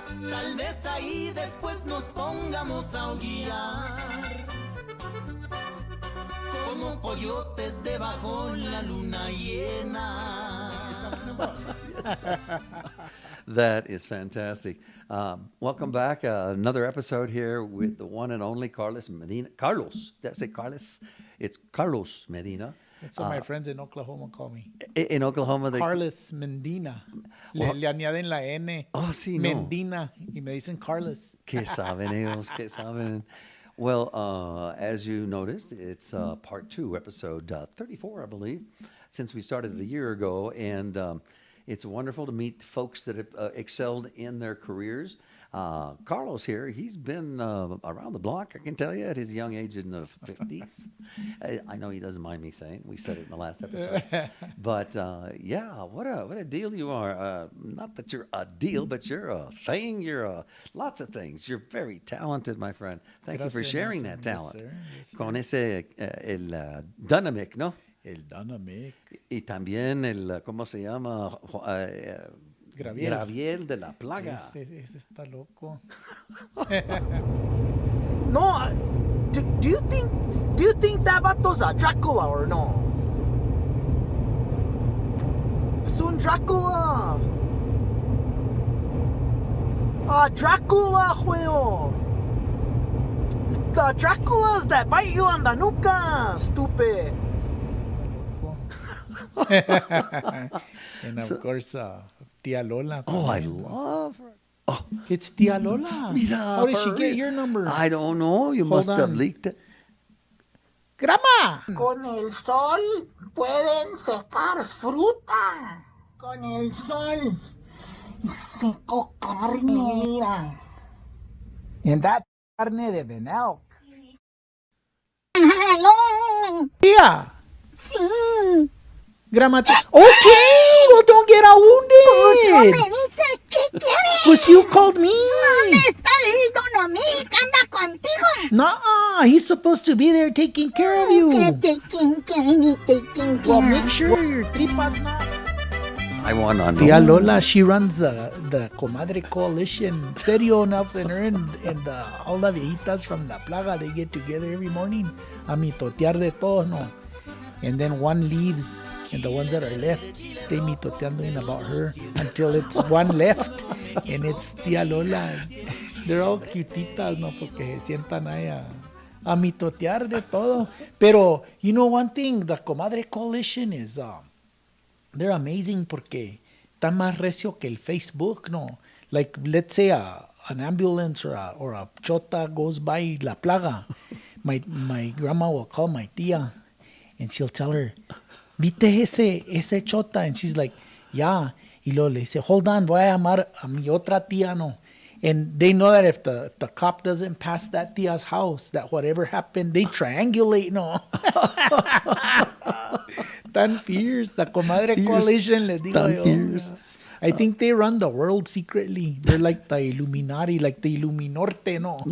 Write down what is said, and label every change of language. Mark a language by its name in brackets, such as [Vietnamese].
[Spanish] Tal vez ahí después nos pongamos a aullar como coyotes debajo la luna llena. [English] That is fantastic. Welcome back. Another episode here with the one and only Carlos Medina. Carlos. Did I say Carlos? It's Carlos Medina. That's what my friends in Oklahoma call me. In Oklahoma, they... [Spanish] Carlos Medina. Le añaden la N. Oh, sí, no. Medina. Y me dicen Carlos. ¿Qué saben ellos? ¿Qué saben? [English] Well, as you noticed, it's part 2, episode 34, I believe, since we started a year ago. And it's wonderful to meet folks that have excelled in their careers. Carlos here, he's been around the block, I can tell you, at his young age in the 50s. I know he doesn't mind me saying. We said it in the last episode. But, yeah, what a deal you are. Not that you're a deal, but you're a thing. You're lots of things. You're very talented, my friend. Thank you for sharing that talent. Yes, sir. [Spanish] Con ese, el dynamic, ¿no? El dynamic. Y también el, ¿cómo se llama? Graviel de la Plaga. Ese está loco. [English] No, do you think that vato's a Dracula or no? [Spanish] Es un Dracula. [English] Dracula, [Spanish] juego. [English] The Draculas that bite you on the nuca, stupid. And of course, Tia Lola. Oh, I love her. Oh, it's Tia Lola. [Spanish] Mira, [English] How did she get your number? I don't know. You must have leaked it. [Spanish] ¡Grama! Con el sol pueden secar fruta. Con el sol seco carne, mira. [English] And that [Spanish] carne de venado. [English] ¡Hello! [Spanish] Tía. Sí. Grama. [English] Okay, well, don't get all wounded. [Spanish] Pues no me dices qué quieres. Pues [English] you called me. [Spanish] ¿Dónde está el Donomic? ¿Anda contigo? [English] Nuh-uh, he's supposed to be there taking care of you. [Spanish] ¿Qué [English] taking care? Well, make sure your tripas not. I want to know. Tia Lola, she runs the Comadre Coalition. [Spanish] Serio, [English] Nelson, her and all the viejitas from La Plaga, they get together every morning [Spanish] a mitotear de todo, no? [English] And then one leaves, and the ones that are left stay mitoteando about her until it's one left, and it's Tia Lola. They're all cutitas, no? [Spanish] Porque se sientan ahí a mitotear de todo. Pero, [English] you know one thing, the Comadre Coalition is... they're amazing [Spanish] porque están más recio que el Facebook, no? [English] Like, let's say an ambulance or a chota goes by La Plaga. My grandma will call my tia and she'll tell her, [Spanish] ¿viste ese chota? [English] And she's like, yeah. [Spanish] Y luego le dice, [English] hold on, [Spanish] voy a llamar a mi otra tía, no? [English] And they know that if the cop doesn't pass that tia's house, that whatever happened, they triangulate, no? [Spanish] Tan [English] fierce. The Comadre Coalition, [Spanish] les digo yo. [English] Fierce. I think they run the world secretly. They're like the Illuminati, like the Illuminorte, no?